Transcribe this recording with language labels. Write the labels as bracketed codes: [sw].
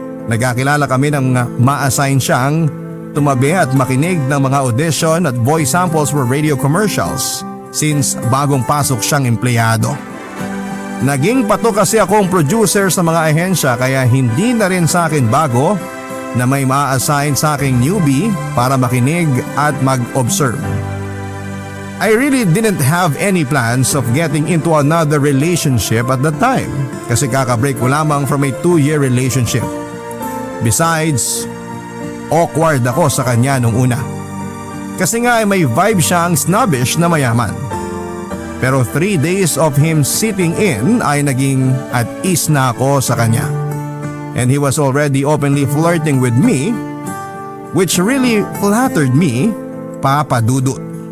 [tl] Nagkakilala kami nang ma-assign siyang tumabi at makinig ng mga audition at [en] voice samples for radio commercials [tl] since bagong pasok siyang empleyado. Naging pato kasi akong producer sa mga ahensya kaya hindi na rin sa akin bago na may ma-assign sa aking newbie para makinig at mag-observe. [en] I really didn't have any plans of getting into another relationship at that time [tl] kasi kakabreak ko lamang [en] from a 2-year relationship. [tl] Besides, awkward ako sa kanya nung una. Kasi nga ay may vibe siyang snobbish na mayaman. Pero [en] 3 days of him sitting in [tl] ay naging at ease na ako sa kanya. [en] And he was already openly flirting with me, which really flattered me, Papa Dudut.